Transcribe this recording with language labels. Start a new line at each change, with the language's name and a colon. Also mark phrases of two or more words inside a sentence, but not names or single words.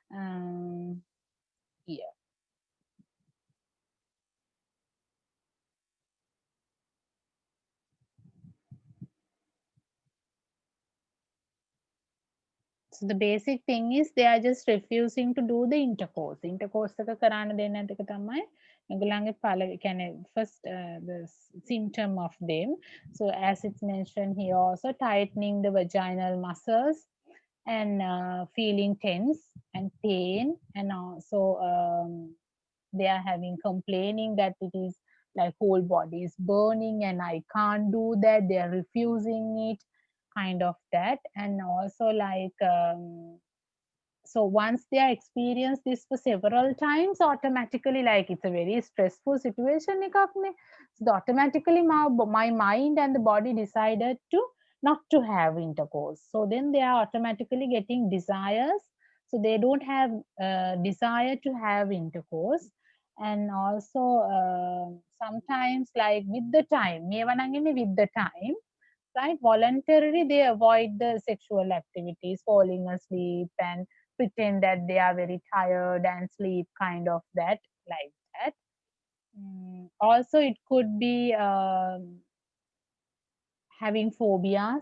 English: Yeah. So the basic thing is they are just refusing to do the intercourse.
Sinhala: Intercourse එක කරන්න දෙන්නේ නැති එක තමයි ඒගොල්ලන්ගේ පළවෙනි කියන්නේ
English: first the symptom of them. So as it's mentioned here also, tightening the vaginal muscles and feeling tense and pain, and also they are having complaining that it is like whole body is burning and I can't do that, they are refusing it, kind of that. And also like so once they are experienced this for several times, automatically like it's a very stressful situation
Sinhala: එකක් නේ.
English: So automatically my mind and the body decided to not to have intercourse. So then they are automatically getting desires. So they don't have desire to have intercourse. And also sometimes like with the time,
Sinhala: මේවා නම් එන්නේ
English: with the time, right? Voluntarily they avoid the sexual activities, falling asleep and pretend that they are very tired and sleep, kind of that, like that. Also it could be having phobias.